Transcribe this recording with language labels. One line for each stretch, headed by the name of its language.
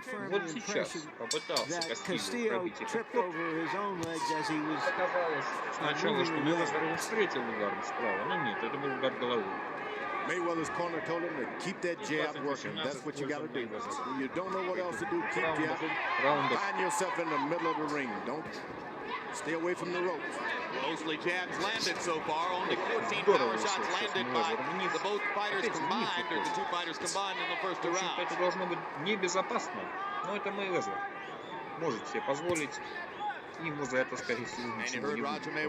Russian: Вот сейчас попытался Кастильо пробить этот ход. Показалось сначала, что Мейвезер встретил удар справа, но нет, это был удар головой.
English: Mayweather's corner told him to keep that jab working. That's what you got to do. When you don't know what else to do, keep jabbing. Find yourself in the middle of the ring. Don't stay away from the ropes. Mostly jabs landed so far. Only 14 power shots landed by the both fighters combined, or the two fighters combined in the first two rounds.
Russian: Это должно быть небезопасно, но это Мейвезер может себе позволить. Ему за это, скорее всего, ничего не будет.